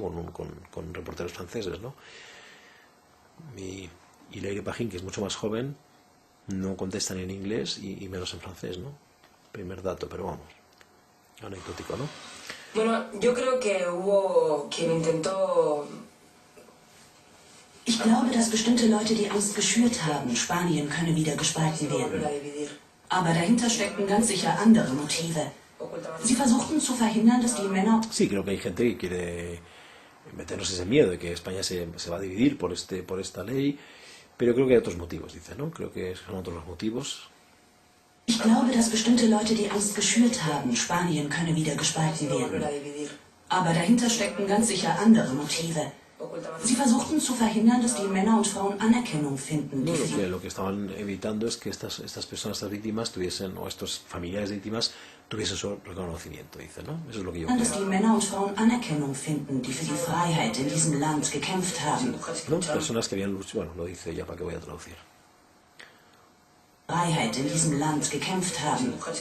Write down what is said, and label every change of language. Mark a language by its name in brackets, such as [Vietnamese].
[Spanish] Con reporteros franceses, ¿no? Y Leire Pajín, que es mucho más joven, no contestan en inglés y menos en francés, ¿no? Primer dato, pero vamos, anecdótico, ¿no? Bueno, yo creo que hubo quien intentó... [German] Ich glaube, dass bestimmte Leute die Angst geschürt haben, Spanien könne wieder gespalten werden. Aber dahinter steckten ganz sicher andere Motive. Sie versuchten zu verhindern, dass die Männer... [Spanish] Sí, creo que hay gente que quiere meternos ese miedo de que España se va a dividir por esta ley, pero creo que hay otros motivos, dice, ¿no? Creo que son otros los motivos. [German] Ich glaube, dass bestimmte Leute die Angst geschürt haben, Spanien könne wieder gespalten werden. Aber dahinter steckten ganz sicher andere Motive. Sie versuchten zu verhindern, dass die Männer und Frauen Anerkennung finden. [Spanish] No, lo que estaban evitando es que estas personas, estas víctimas tuviesen, o estos familiares de víctimas tuviesen su reconocimiento, dice, ¿no? Eso es lo que yo creo. [German] Dass die Männer und Frauen Anerkennung finden, die für die Freiheit in diesem Land gekämpft haben. [Spanish] ¿No? Personas que habían luchado, bueno, lo dice ya, ¿para qué voy a traducir? [German] Freiheit in diesem Land gekämpft haben.